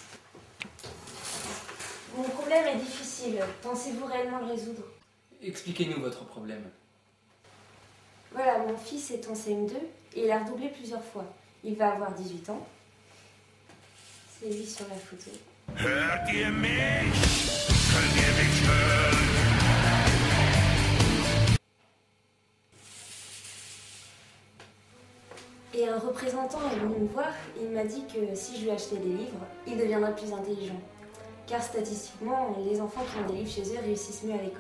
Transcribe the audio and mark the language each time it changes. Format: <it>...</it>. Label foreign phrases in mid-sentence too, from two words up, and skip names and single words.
<fr>Mon problème est difficile. Pensez-vous réellement le résoudre? Expliquez-nous votre problème. Voilà, mon fils est en CM2 et il a redoublé plusieurs fois. Il va avoir 18 ans. C'est lui sur la photo.</fr> <de>Hört ihr mich? Könnt ihr mich hören?</de> <fr>Et un représentant est venu me voir et il m'a dit que si je lui achetais des livres, il deviendrait plus intelligent. Car statistiquement, les enfants qui ont des livres chez eux réussissent mieux à l'école.</fr>